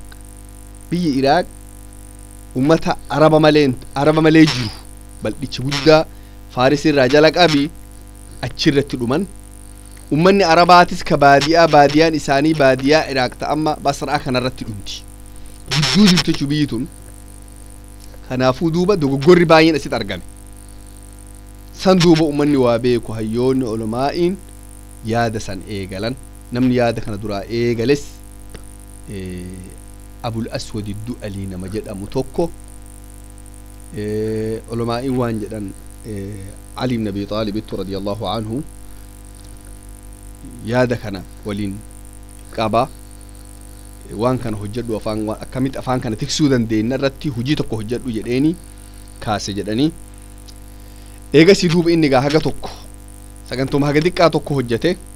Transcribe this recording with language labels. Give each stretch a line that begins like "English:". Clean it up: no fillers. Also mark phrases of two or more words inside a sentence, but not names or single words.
Oromo: biyyi Iraaq ummata araba malee jiru bal'ichi guddaa Faaris irraa jala qabi achirratti dhuman ummanni arabaatis ka baadiyaan isaanii baadiyaa iraaq ta'amma basraa kanarratti dhumti gidduu jirtu jechuu biyyi tun kanaafuu duuba dogoggorri baay'een asitti argame san duuba ummanni waa beeku hayyoonni ulamaa'iin yaada san eegalan namni yaada kana duraa eegales abul aswad du'alii nama jedhamu tokko ulamaa'iin waan jedhan علي بن أبي طالب
Arabic: رضي الله عنه
Oromo: yaada kana waliin qaba waan kana hojjedhu afaan akkamit afaan kana tiksuu dandeenya irratti hojii tokko hojjedhu jedheeni kaase jedhanii eegasi duuba inni gaa haga tokko sagantuma haga diqqaa tokko hojjete